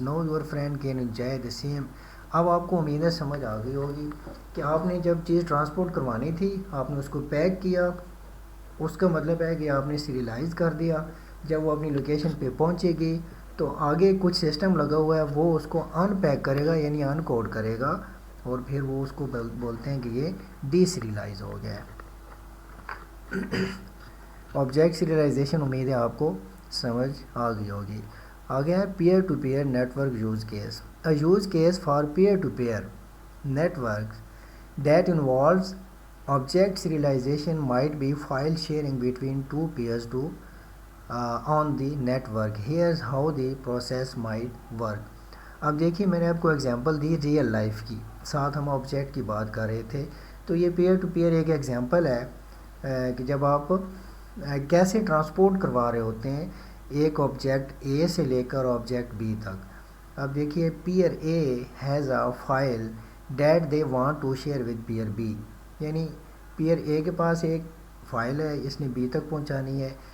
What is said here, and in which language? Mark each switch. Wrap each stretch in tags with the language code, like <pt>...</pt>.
<en>Now your friend can enjoy the same.</en> <ur>اب آپ کو امید ہے سمجھ آ گئی ہوگی کہ آپ نے جب چیز ٹرانسپورٹ کروانی تھی آپ نے اس کو پیک کیا, اس کا مطلب ہے کہ آپ نے سیریلائز کر دیا. جب وہ اپنی لوکیشن پہ پہنچے گی تو آگے کچھ سسٹم لگا ہوا ہے, وہ اس کو ان پیک کرے گا یعنی ان کوڈ کرے گا, اور پھر وہ اس کو بولتے ہیں کہ یہ ڈی سیریلائز ہو گیا ہے. آبجیکٹ سیریلائزیشن امید ہے آپ کو سمجھ آ گئی ہوگی. آگے ہے peer to pair net work use case.</ur> <en>A use case for peer-to-peer networks that involves object serialization might be file sharing between two peers on the network. Here's how the process might work.</en> <ur>اب دیکھیے میں نے آپ کو example the real life کی, ساتھ ہم object کی بات کر رہے تھے. تو یہ پیئر ٹو پیئر ایک ایگزامپل ہے کہ جب آپ کیسے ٹرانسپورٹ کروا رہے ہوتے ہیں ایک آبجیکٹ اے سے لے کر آبجیکٹ بی تک. اب دیکھیے</ur> <en>peer A has a file that they want to share with peer B,</en> <ur>یعنی پیئر اے کے پاس ایک فائل ہے, اس نے بی تک پہنچانی ہے.</ur>